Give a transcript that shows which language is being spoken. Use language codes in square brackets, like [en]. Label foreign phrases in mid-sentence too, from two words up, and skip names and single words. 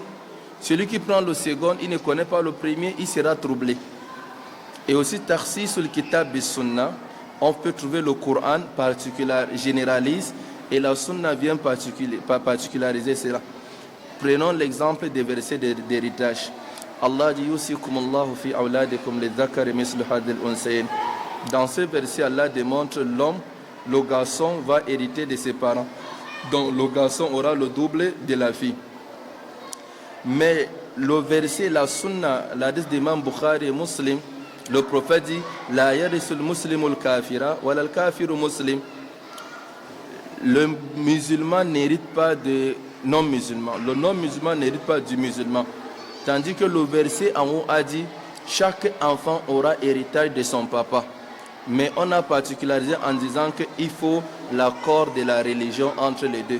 [fr] Celui qui prend le second, il ne connaît pas le premier, il sera troublé. Et aussi, [ar] تخصيص الكتاب بالسنة, [fr] on peut trouver le Coran généralise et la sunna vient particulariser cela. Prenons l'exemple des versets d'héritage. Allah dit [ar] يوصيكم الله في أولادكم للذكر مثل حظ الأنثيين. [fr] Dans ce verset, Allah démontre l'homme, le garçon va hériter de ses parents. Donc le garçon aura le double de la fille. Mais le verset, la sunna, l'hadith d'Imam Bukhari et Muslim, le prophète dit [ar] لا يرث المسلم الكافر ولا الكافر المسلم. [fr] Le musulman n'hérite pas de non-musulman. Le non-musulman n'hérite pas du musulman. Tandis que le verset en haut a dit chaque enfant aura héritage de son papa. Mais on a particularisé en disant qu'il faut l'accord de la religion entre les deux.